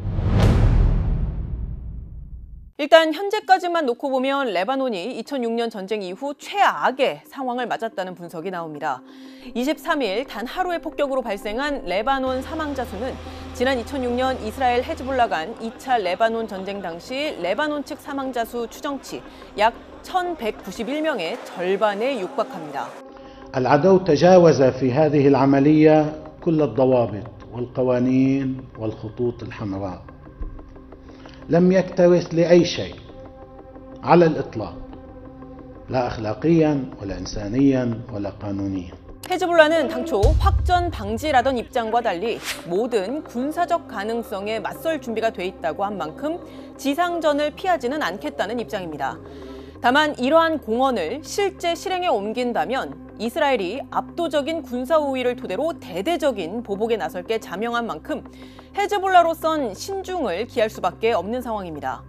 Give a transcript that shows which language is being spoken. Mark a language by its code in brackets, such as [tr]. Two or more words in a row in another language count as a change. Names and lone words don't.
[ko] 일단 현재까지만 놓고 보면 레바논이 2006년 전쟁 이후 최악의 상황을 맞았다는 분석이 나옵니다. 23일 단 하루의 폭격으로 발생한 레바논 사망자 수는 지난 2006년 이스라엘 헤즈볼라 간 2차 레바논 전쟁 당시 레바논 측 사망자 수 추정치 약 1,191명의 절반에 육박합니다. [ar] العدو تجاوز في هذه العملية كل الضوابط والقوانين والخطوط الحمراء. لم يكترث لأي شيء على الإطلاق لا أخلاقيا ولا إنسانيا ولا قانونيا. [ko] 헤즈볼라는 당초 확전 방지라던 입장과 달리 모든 군사적 가능성에 맞설 준비가 돼 있다고 한 만큼 지상전을 피하지는 않겠다는 입장입니다. 다만 이러한 공언을 실제 실행에 옮긴다면 이스라엘이 압도적인 군사 우위를 토대로 대대적인 보복에 나설 게 자명한 만큼 헤즈볼라로선 신중을 기할 수밖에 없는 상황입니다.